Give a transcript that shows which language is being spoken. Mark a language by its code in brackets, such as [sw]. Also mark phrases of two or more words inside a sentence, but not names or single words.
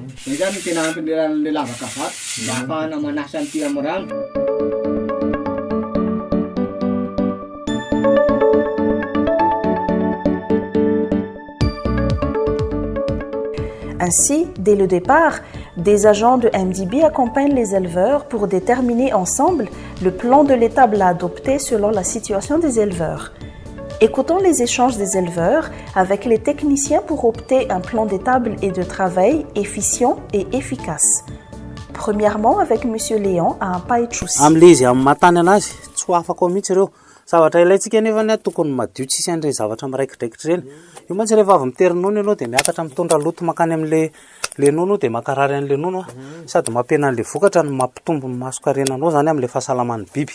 [fr] Ainsi, dès le départ, des agents de MDB accompagnent les éleveurs pour déterminer ensemble le plan de l'étable à adopter selon la situation des éleveurs. Écoutons les échanges des éleveurs avec les techniciens pour opter un plan d'étable et de travail efficient et efficace. Premièrement, avec M. Léon à Ampaitrousi. [mg] Zavatra ilaitsika nefa ny tokony madio tsisy an'ireny zavatra miraikidraikitra ireny. Io mantsy rehefa avy mitery nono ianao dia miakatra mitondra loto makany amin'le le nono dia makarary an'le nono sady mampena an'le vokatra no mampitombo ny masokarenanao zany amin'le fahasalaman'ny biby.